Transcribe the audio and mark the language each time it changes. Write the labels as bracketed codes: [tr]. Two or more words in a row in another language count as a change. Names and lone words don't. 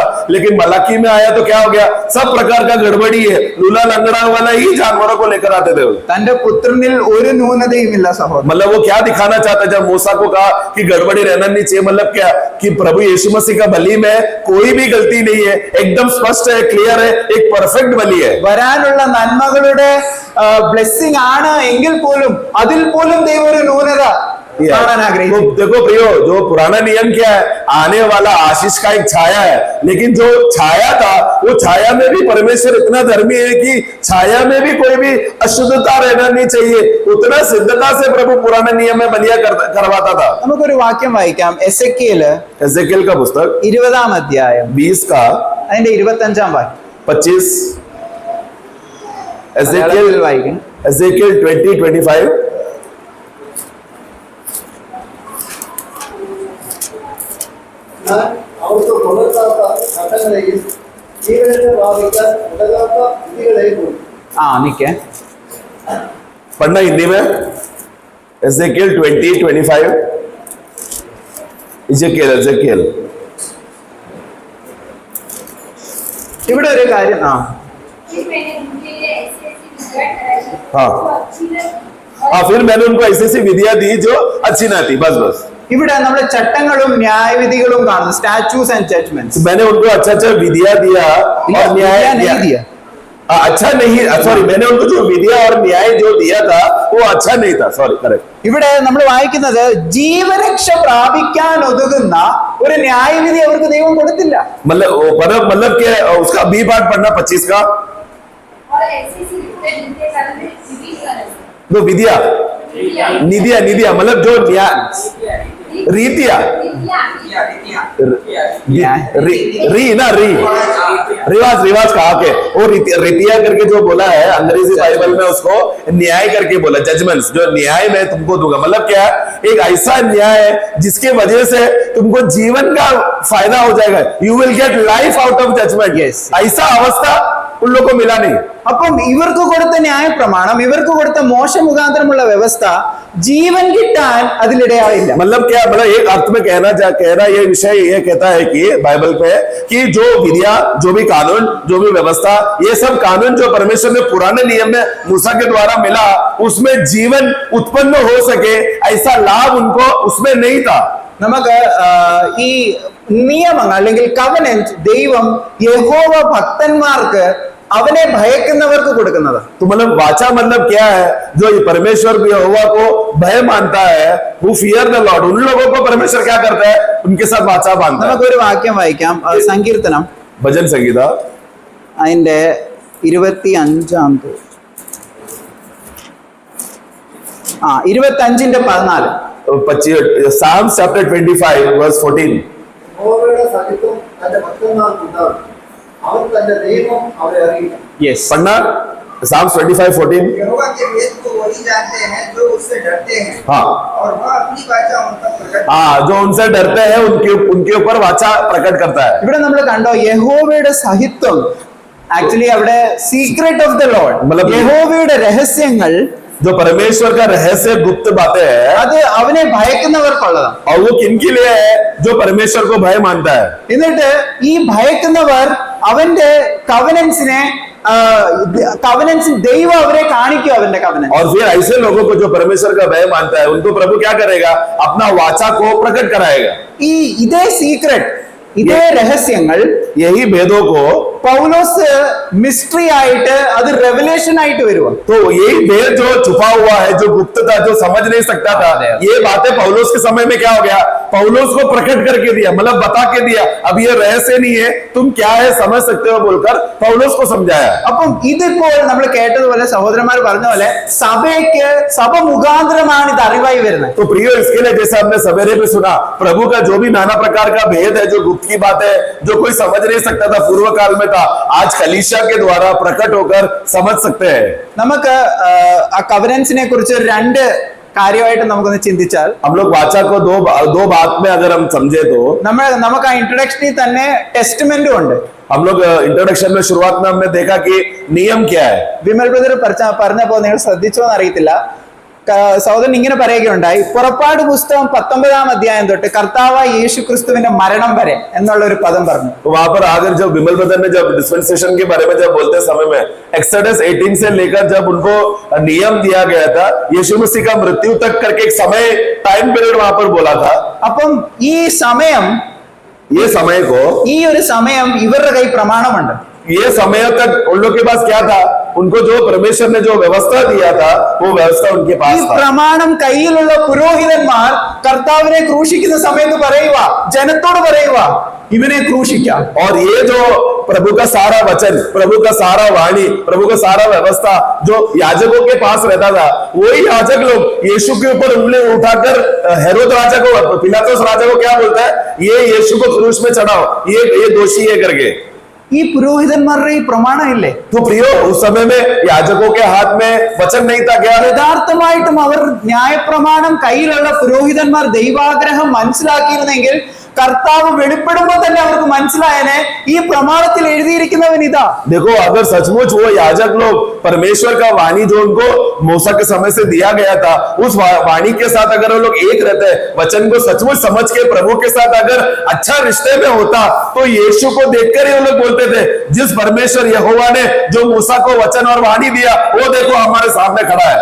[hi] लेकिन मलाकी में आया तो क्या हो गया, सब प्रकार का गड़बड़ी है, लूला लंगड़ा वाला ही जानवरों को लेकर आते थे. [ml] തന്റെ പുത്രനിൽ ഒരു ന്യൂനതയുമില്ല സഹോദരൻ. [hi] मतलब वो क्या दिखाना चाहता जब मूसा को कहा कि गड़बड़ी रहना नहीं चाहिए, मतलब क्या कि प्रभु यीशु मसीह का बलि में कोई भी गलती नहीं है, एकदम स्पष्ट है, क्लियर है, एक परफेक्ट बलि है. [ml] വരാനുള്ള നന്മകളുടെ ബ്ലെസ്സിംഗ് ആണ് എങ്കിൽ പോലും അതിൽ പോലും ദൈവം ഒരു ന്യൂനത കാണാൻ ആഗ്രഹിക്കുന്നു. [hi] तो देखो प्रियो, जो पुराना नियम क्या है, आने वाला आशीष का एक छाया है, लेकिन जो छाया था वो छाया में भी परमेश्वर इतना धर्मी है कि छाया में भी कोई भी अशुद्धता रहना नहीं चाहिए. उतना सिद्धता से प्रभु पुराने नियम में बलिया करवाता था. [ml] നമുക്കൊരു വാക്യം വായിക്കാം. [hi] एजेकिएल का पुस्तक [ml] 20 അധ്യായം [hi] 20 का [ml] അതിന്റെ 25 വാക്യം [hi] 25. एजेकिएल 20:25. [ml] ഞാൻ അവർക്ക് പുലർത്താത്ത ചട്ടങ്ങളെയും ജീവനെ ബാധിക്കാൻ ഉടകാത്ത വിധികളെയും കൊടുത്തു. നിക്കേ [hi] पढ़ना हिंदी में. एजेकिएल 20:25. एजेकिएल [ml] ഇവിടെ ഒരു കാര്യം. [hi] हाँ, फिर मैंने उनको ऐसी ऐसी विधियां दी जो अच्छी ना थी. बस [ml] ഇവിടെ നമ്മുടെ ചട്ടങ്ങളും ന്യായവിധികളും കാണുന്നു. [en] statutes and judgments. [hi] मैंने उनको अच्छा अच्छा विधियां दिया और न्याय दिया. अच्छा नहीं, सॉरी, मैंने उनको जो विधिया और न्याय जो दिया था वो अच्छा नहीं था. [en] sorry, correct. [ml] ഇവിടെ നമ്മൾ വായിക്കുന്നത് ജീവരക്ഷ പ്രാപിക്കാൻ ഒതുങ്ങുന്ന ഒരു ന്യായവിധി അവർക്ക് ദൈവം കൊടുത്തില്ല. [hi] मतलब क्या उसका बी पार्ट पढ़ना 25 का. तो विधिया निधिया मतलब जो न्याय रीतिया रिवाज कहा के वो रीतिया करके जो बोला है अंग्रेजी बाइबल में उसको न्याय करके बोला. जजमेंट्स, जो न्याय मैं तुमको दूंगा, मतलब क्या, एक ऐसा न्याय है जिसके वजह से तुमको जीवन का फायदा हो जाएगा. [en] you will get life out of judgment. [hi] ऐसा अवस्था उन लोगों को मिला नहीं. [ml] അപ്പം ഇവർക്ക് കൊടുത്ത ന്യായപ്രമാണം, ഇവർക്ക് കൊടുത്ത മോശ മുഖാന്തരമുള്ള വ്യവസ്ഥ ജീവൻ കിട്ടാൻ അതിലിടയായില്ല. [hi] मतलब क्या, मतलब एक अर्थ में कहना ये विषय ये कहता है कि बाइबल पे कि जो विधियां, जो भी कानून, जो भी व्यवस्था, ये सब कानून जो परमेश्वर ने पुराने नियम में मूसा के द्वारा मिला, उसमें जीवन उत्पन्न हो सके ऐसा लाभ उनको उसमें नहीं था. [ml] നമുക്ക് ഈ നിയമങ്ങൾ അല്ലെങ്കിൽ കവനന്റ് ദൈവം യഹോവ ഭക്തന്മാർക്ക് അവനെ ഭയക്കുന്നവർക്ക് കൊടുക്കുന്നത്. [hi] तो मतलब वाचा मतलब क्या है, जो ये परमेश्वर यहोवा को भय मानता है, [en] who fear the Lord, [hi] उन लोगों को परमेश्वर क्या करता है, उनके साथ वाचा बांधता है. [ml] നമുക്കൊരു വാക്യം വായിക്കാം. സങ്കീർത്തനം [hi] भजन संगीता [ml] അതിന്റെ 25-ാം 25-14. [en] Psalms chapter 25 verse 14. [ml] യഹോവയുടെ സഹിത്വം തന്റെ ഭക്തന്മാർക്ക് ഉണ്ടാകും, അവൻ തന്റെ ദൈവം അവരെ അറിയിക്കും. യെസ്. [hi] पढ़ना Psalms 25:14. यहोवा के वेद को वही जानते हैं जो उससे डरते हैं, हाँ और वह अपनी वाचा उन तक प्रकट हाँ, जो उनसे डरते हैं उनके ऊपर वाचा प्रकट करता है. [ml] ഇവിടെ നമ്മൾ കണ്ടോ യഹോവയുടെ സഹിത്വം. ആക്ച്വലി അവിടെ [en] secret of the Lord, [hi] मतलब- [ml] യഹോവയുടെ രഹസ്യങ്ങൾ [hi] जो परमेश्वर का रहस्य गुप्त बातें है, [ml] അത് അവനെ ഭയക്കുന്നവർക്കുള്ളതാണ്. [hi] और वो किनके लिए है, जो परमेश्वर को भय मानता है. [ml] എന്നിട്ട് ഈ ഭയക്കുന്നവർ അവന്റെ കവനൻസിനെ ദൈവം അവരെ കാണിക്കും അവന്റെ കവനൻസ്. [hi] और फिर ऐसे लोगों को जो परमेश्वर का भय मानता है, उनको प्रभु क्या करेगा, अपना वाचा को प्रकट कराएगा. [ml] ഇതേ സീക്രട്ട്, ഇതേ രഹസ്യങ്ങൾ [hi] यही भेदों को, [ml] പൗലോസ് മിസ്റ്ററി ആയിട്ട് അത് റെവലേഷൻ ആയിട്ട് വരുക. [hi] तो यही भेद जो छुपा हुआ है, जो गुप्त था, जो समझ नहीं सकता था, ये बातें पौलुस के समय में क्या हो गया, पौलुस को प्रकट करके दिया, मतलब बता के दिया. अब ये रहस्य नहीं है, तुम क्या है समझ सकते हो बोलकर पौलुस को समझाया. [ml] അപ്പം ഇതിപ്പോൾ നമ്മൾ കേട്ടതുപോലെ സഹോദരന്മാർ പറഞ്ഞ പോലെ സഭ മുഖാന്തരമാണ് ഇത് അറിവായി വരുന്നത്. [hi] तो प्रियो, इसके लिए जैसे हमने सवेरे में सुना, प्रभु का जो भी नाना प्रकार का भेद है, जो गुप्त की बात है, जो कोई समझ नहीं सकता था पूर्व काल में था, आज कलीसिया के द्वारा प्रकट होकर समझ सकते हैं. [ml] നമുക്ക് ആ കവനൻസിനെ കുറിച്ച് രണ്ട് കാര്യമായിട്ട് നമുക്കൊന്ന് ചിന്തിച്ചാൽ, [hi] हम लोग वाचा को दो बात में अगर हम समझे तो [ml] നമുക്ക് ആ ഇൻട്രൊഡക്ഷനിൽ തന്നെ ടെസ്റ്റ്മെന്റും ഉണ്ട്. [hi] हम लोग इंट्रोडक्शन में शुरुआत में हमने देखा कि नियम क्या है. [ml] വിമൽ ബ്രദർ പറഞ്ഞപ്പോ നിങ്ങൾ ശ്രദ്ധിച്ചോ എന്നറിയത്തില്ല, സഹോദരൻ ഇങ്ങനെ പറയുകയുണ്ടായി, പുറപ്പാട് പുസ്തകം 19-ാം അധ്യായം തൊട്ട് കർത്താവായ യേശു ക്രിസ്തുവിന്റെ മരണം വരെ എന്നുള്ള ഒരു പദം പറഞ്ഞു. [hi] तो वहां पर आकर जब विमल ब्रदर ने जब डिस्पेंसेशन के बारे में जब बोलते समय में एक्सोडस 18 से लेकर जब उनको नियम दिया गया था, यीशु मसीह का मृत्यु तक करके एक समय [en] time period [hi] वहां पर बोला था. [ml] അപ്പം ഈ സമയം, [hi] ये समय को, [ml] ഈ ഒരു സമയം ഇവരുടെ കൈ പ്രമാണമുണ്ട്. [hi] ये समय तक उन लोग के पास क्या था, उनको जो परमेश्वर ने जो व्यवस्था दिया था, वो व्यवस्था उनके [ml] ഈ [hi] पास था. [ml] പ്രമാണം കയ്യിലുള്ള പുരോഹിതന്മാർ കർത്താവിനെ ക്രൂശിക്കുന്ന സമയത്ത് പറയുക, ജനത്തോട് പറയുക, ഇവനെ ക്രൂശിക്കാം. [hi] और ये जो प्रभु का सारा वचन, प्रभु का सारा वाणी, प्रभु का सारा व्यवस्था जो याजकों के पास रहता था, वही याजक लोग यीशु के ऊपर उंगली उठाकर हेरोद राजा को, पिलातुस राजा को क्या बोलता है, ये यीशु को क्रूस में चढ़ाओ, ये दोषी है करके. [ml] ഈ പുരോഹിതന്മാരുടെ ഈ പ്രമാണം ഇല്ലേ, [hi] तो प्रियो, उस समय में याजकों के हाथ में वचन नहीं था क्या? [ml] യഥാർത്ഥമായിട്ടും അവർ ന്യായപ്രമാണം കയ്യിലുള്ള പുരോഹിതന്മാർ ദൈവാഗ്രഹം മനസ്സിലാക്കിയിരുന്നെങ്കിൽ കർത്താവ് വെളിപ്പെടുമ്പോ തന്നെ അവർക്ക് മനസ്സിലായനെ ഈ പ്രമാണത്തിൽ എഴുതിയിരിക്കുന്നവൻ ഇതാ. [hi] देखो, अगर सचमुच वो याजक लोग परमेश्वर का वाणी जो उनको मूसा के समय से दिया गया था, उस वाणी के साथ अगर वो लोग एक रहते, वचन को सचमुच समझ के प्रभु के साथ अगर अच्छा रिश्ते में होता, तो यीशु को देखकर ही वो लोग बोलते थे, जिस परमेश्वर यहोवा ने जो मूसा को वचन और वाणी दिया, वो देखो हमारे सामने खड़ा है.